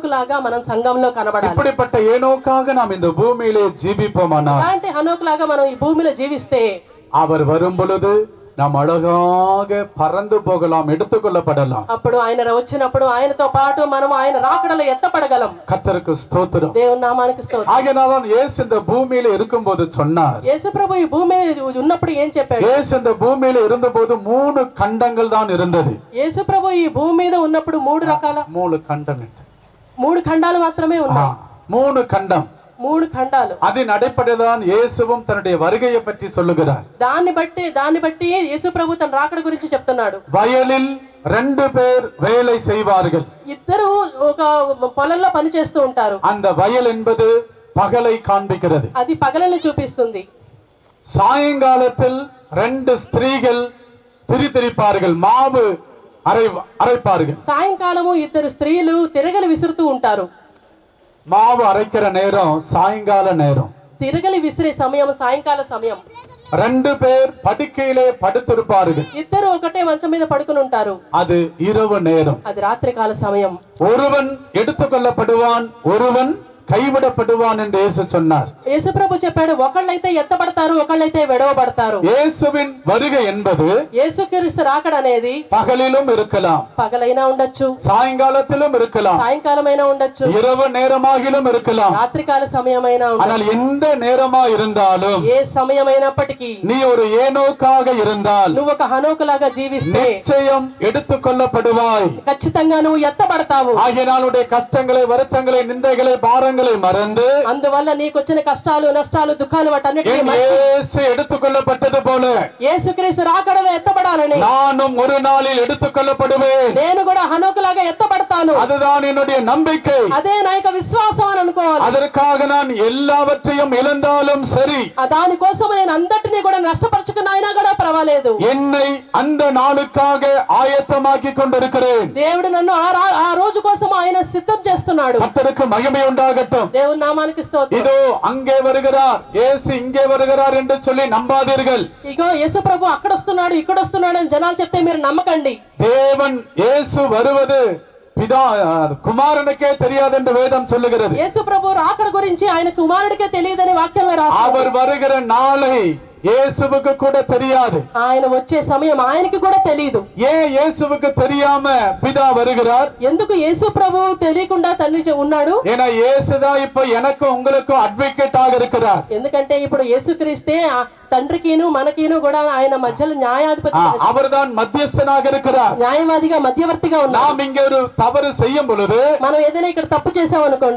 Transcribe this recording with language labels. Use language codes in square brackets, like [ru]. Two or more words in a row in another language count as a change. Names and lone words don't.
[te] హనోకులాగా మనం సంఘంలో కనబడాలి. [ta] இப்படிப்பட்ட ஏனோக்காக நாம் இந்த பூமியிலே ஜீவிப்போமானால், [te] అలాంటి హనోకులాగా మనం ఈ భూమిలో జీవిస్తే [ta] அவர் வரும் பொழுது நாம் அழகாக பறந்து போகலாம், எடுத்துக்கொள்ளப்படலாம். [te] అప్పుడు ఆయన వచ్చినప్పుడు ఆయనతో పాటు మనం ఆయన రాకడలో ఎత్తపడగలం. [ta] கர்த்தருக்கு ஸ்தோத்திரம். [te] దేవుని నామానికి స్తోత్రం. [ta] ஆகையால் இயேசு இந்த பூமியில இருக்கும்போது சொன்னார், [te] యేసు ప్రభు ఈ భూమి మీద ఉన్నప్పుడు ఏం చెప్పాడు? [ta] இயேசு இந்த பூமியில இருந்தபோது 3 கண்டங்கள் தான் இருந்தது. [te] యేసు ప్రభు ఈ భూమి మీద ఉన్నప్పుడు 3 రకాల [ta] 3 கண்டம், [te] 3 ఖండాలు మాత్రమే ఉన్నాయి. [ta] 3 கண்டம். [te] 3 ఖండాలు. [ta] அதன் அடிப்படையில்தான் இயேசுவும் தன்னுடைய வருகையை பற்றி சொல்லுகிறார். [te] దాన్ని బట్టి యేసు ప్రభు తన రాకడ గురించి చెప్తున్నాడు. [ta] வயலில் 2 பேர் வேலை செய்வார்கள். [te] ఇద్దరు ఒక పొలంలో పని చేస్తూ ఉంటారు. [ta] அந்த வயல் என்பது பகலை காண்பிக்கிறது. [te] అది పగలను చూపిస్తుంది. [ta] சாயங்காலத்தில் 2 ஸ்திரீகள் திரித்திரிப்பார்கள், மாவு அரைப்பார்கள். [te] సాయంకాలము 2 స్త్రీలు తిరగలి విసురుతూ ఉంటారు. [ta] மாவு அரைக்கிற நேரம் சாயங்கால நேரம். [te] తిరగలి విసిరే సమయం సాయంకాల సమయం. [ta] 2 பேர் படுக்கையிலே படுத்திருப்பார்கள். [te] ఇద్దరు ఒకటే మంచం మీద పడుకుని ఉంటారు. [ta] அது இரவு நேரம். [te] అది రాత్రి కాల సమయం. [ta] ஒருவன் எடுத்துக்கொள்ளப்படுவான், ஒருவன் கைவிடப்படுவான் என்று இயேசு சொன்னார். [te] యేసు ప్రభు చెప్పాడు, ఒకళ్ళైతే ఎత్తబడతారు, ఒకళ్ళైతే విడవబడతారు. [ta] இயேசுவின் வருகை என்பது [te] యేసుక్రీస్తు రాకడ అనేది [ta] பகலிலும் இருக்கலாம், [te] పగలైనా ఉండొచ్చు, [ta] சாயங்காலத்திலும் இருக்கலாம், [te] సాయంకాలమైనా ఉండొచ్చు, [ta] இரவு நேரமாகிலும் இருக்கலாம். [te] రాత్రికాల సమయమైనా ఉండొచ్చు. [ta] ஆனால் எந்த நேரமா இருந்தாலும் [te] ఏ సమయమైనప్పటికీ [ta] நீ ஒரு ஏனோக்காக இருந்தால் [te] నువ్వు ఒక హనోకులాగా జీవిస్తే [ta] நிச்சயம் எடுத்துக்கொள்ளப்படுவாய். [te] ఖచ్చితంగా నువ్వు ఎత్తబడతావు. [ta] ஆகையினால் உடைய கஷ்டங்களை, வருத்தங்களை, நிந்தைகளை, பாரங்களை மறந்து [te] అందువల్ల నీకు వచ్చిన కష్టాలు, నష్టాలు, దుఃఖాలు వాటన్నిటిని [ta] இயேசு எடுத்துக்கொள்ளப்பட்டது போல [te] యేసుక్రీస్తు రాకడలో ఎత్తబడాలని [ta] நானும் ஒரு நாளில் எடுத்துக்கொள்ளப்படுவேன். [te] నేను కూడా హనోకులాగా ఎత్తబడతాను. [ta] அதுதான் என்னுடைய நம்பிக்கை. [te] అదే నా యొక్క విశ్వాసం అని అనుకోవాలి. [ta] அதற்காக நான் எல்லாவற்றையும் இழந்தாலும் சரி, [te] దానికోసం నేను అందరినీ కూడా నష్టపరుచుకున్న అయినా కూడా పర్వాలేదు, [ta] என்னை அந்த நாளுக்காக ஆயத்தமாக்கி கொண்டிருக்கிறேன். [te] దేవుడు నన్ను ఆ రోజు కోసం ఆయన సిద్ధం చేస్తున్నాడు. [ta] கர்த்தருக்கு மகிமை உண்டாகட்டும். [te] దేవుని నామానికి స్తోత్రం. [ta] இதோ அங்கே வருகிறார், இயேசு இங்கே வருகிறார் என்று சொல்லி நம்பாதீர்கள். [te] ఇగో యేసు ప్రభు అక్కడ వస్తున్నాడు, ఇక్కడ వస్తున్నాడు అని జనాలు చెప్తే మీరు నమ్మకండి. [ta] தேவன் இயேசு வருவது பிதா குமாரனுக்கே தெரியாது என்று வேதம் சொல்லுகிறது. [te] యేసు ప్రభు రాకడ గురించి ఆయన కుమారుడికే తెలియదని వాక్యంలో రాశారు. [ta] அவர் வருகிற நாளை இயேசுவுக்கு கூட தெரியாது. [te] ఆయన వచ్చే సమయం ఆయనకి కూడా తెలియదు. [ta] ஏன் இயேசுவுக்கு தெரியாம பிதா வருகிறார்? [te] ఎందుకు యేసు ప్రభు తెలియకుండా తండ్రి ఉన్నాడు? [ta] ஏன்னா இயேசுதான் இப்ப எனக்கும் உங்களுக்கும் அட்வொகேட் ஆக இருக்கிறார். [te] ఎందుకంటే ఇప్పుడు యేసుక్రీస్తే తండ్రికిను మనకిను కూడా ఆయన మధ్యలో న్యాయాధిపతి, [ta] அவர்தான் మధ్యస్థனாக இருக்கிறார், [te] న్యాయవాదిగా, మధ్యవర్తిగా ఉన్నాడు. [ta] நாம் இங்க ஒரு தவறு செய்யும் பொழுது [te] మనం ఏదైనా ఇక్కడ తప్పు చేసాం అనుకోండి,